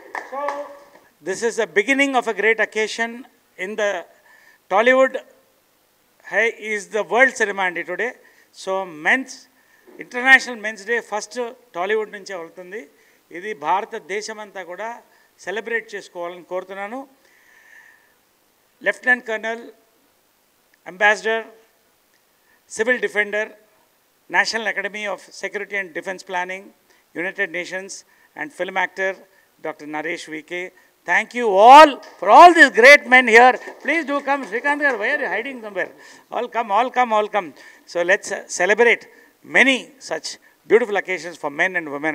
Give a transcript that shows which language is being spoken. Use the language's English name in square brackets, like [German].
[English] So this is the beginning of a great occasion in the Tollywood. Is the world ceremony today. So men's [Telugu] international men's day first Tollywood నుంచే వెళ్తుంది. ఇది భారతదేశమంతా కూడా celebrate చేసుకోవాలని కోరుతున్నాను. [English] Lieutenant colonel, ambassador, civil defender, national academy of security and defence planning, united nations and film actor doctor Naresh VK. Thank you all for all these great men here. Please do come. Srikanth garu, why are you hiding somewhere? All come, all come, all come. So let's celebrate many such beautiful occasions for men and women.